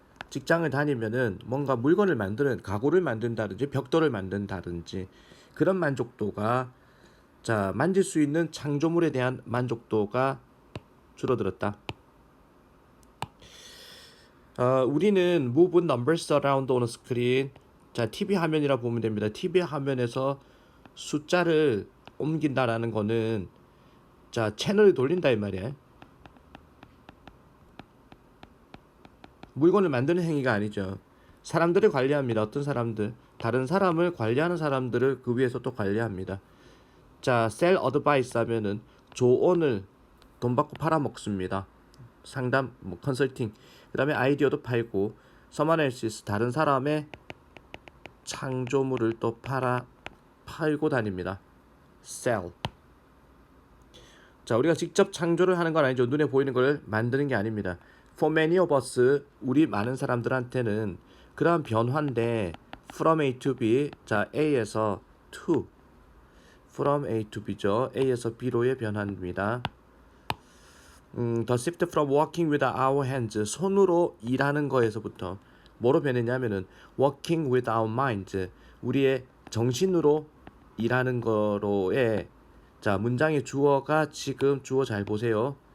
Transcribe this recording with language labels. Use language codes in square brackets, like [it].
[ko] 직장을 다니면은 뭔가 물건을 만드는 가구를 만든다든지 벽돌을 만든다든지 그런 만족도가 자 만질 수 있는 창조물에 대한 만족도가 줄어들었다. 우리는 [en] move numbers around on a screen. [ko] 자, TV 화면이라 보면 됩니다. TV 화면에서 숫자를 옮긴다라는 거는 자 채널을 돌린다 이 말이야. 물건을 만드는 행위가 아니죠. 사람들을 관리합니다. 어떤 사람들, 다른 사람을 관리하는 사람들을 그 위에서 또 관리합니다. 자, [en] sell advice [ko] 하면은 조언을 돈 받고 팔아먹습니다. 상담, 뭐 컨설팅, 그 다음에 아이디어도 팔고, 서머널시스 다른 사람의 창조물을 또 팔고 다닙니다. [en] sell. [ko] 자, 우리가 직접 창조를 하는 건 아니죠. 눈에 보이는 걸 만드는 게 아닙니다. [en] For many of us, [ko] 우리 많은 사람들한테는 그러한 변화인데 [en] from A to B, [ko] 자 A에서 to, from A to B죠. A에서 B로의 변화입니다. [en] The shift from working with our hands, [ko] 손으로 일하는 거에서부터 뭐로 변했냐면은 [en] working with our minds, [ko] 우리의 정신으로 일하는 거로의 자 문장의 주어가 지금 주어 잘 보세요.